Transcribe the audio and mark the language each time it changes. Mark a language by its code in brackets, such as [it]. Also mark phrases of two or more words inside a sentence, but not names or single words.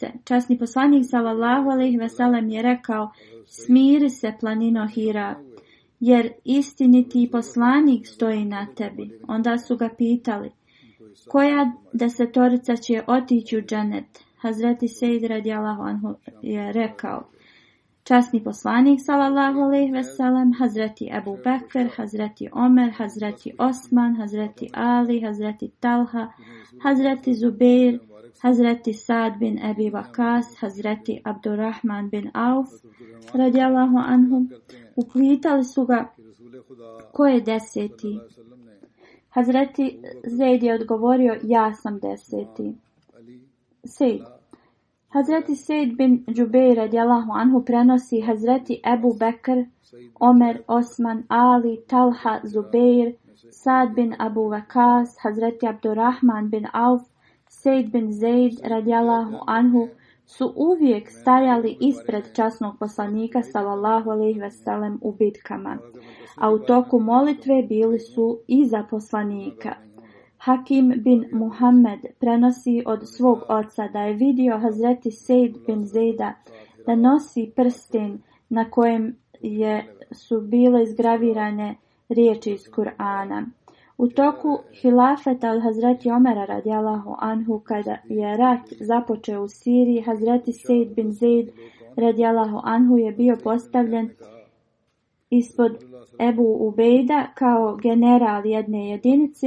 [bs] Časni poslanik [ar] صلى الله عليه وسلم [bs] je rekao: smiri se, planino Hira, jer istiniti poslanik stoji na tebi. Onda su ga pitali: koja 10 će otići u džennet? Hazreti Sejd [ar] رضي الله عنه [bs] je rekao: časni poslanik [ar] صلى الله عليه وسلم, [bs] Hazreti Ebu Bekr, Hazreti Omer, Hazreti Osman, Hazreti Ali, Hazreti Talha, Hazreti Zubeir, Hazreti Sad bin Ebi Vakas, Hazreti Abdurrahman bin Auf [ar] رضي الله عنه. [bs] Upitali su ga: ko je 10? Hazreti Zeid je odgovorio: ja sam 10. Sejd. Hazreti Sejd bin Džubeir [ar] رضي الله عنه [bs] prenosi: Hazreti Ebu Bekr, Omer, Osman, Ali, Talha, Zubeir, Sad bin Abu Vakas, Hazreti Abdurrahman bin Auf, Sejd bin Zeid [ar] رضي الله عنه [bs] su uvijek stajali ispred časnog poslanika [ar] صلى الله عليه وسلم [bs] u bitkama, a u toku molitve bili su iza poslanika. Hakim bin Muhammed prenosi od svog oca da je vidio Hazreti Sejd bin Zejda da nosi prsten na kojem su bile izgravirane riječi iz Kur'ana. U toku hilafeta od Hazreti Omera [ar] رضي الله عنه, [bs] kada je rat započeo u Siriji, Hazreti Sejd bin Zeid [ar] رضي الله عنه [bs] je bio postavljen ispod Ebu Ubejda kao general jedne jedinice.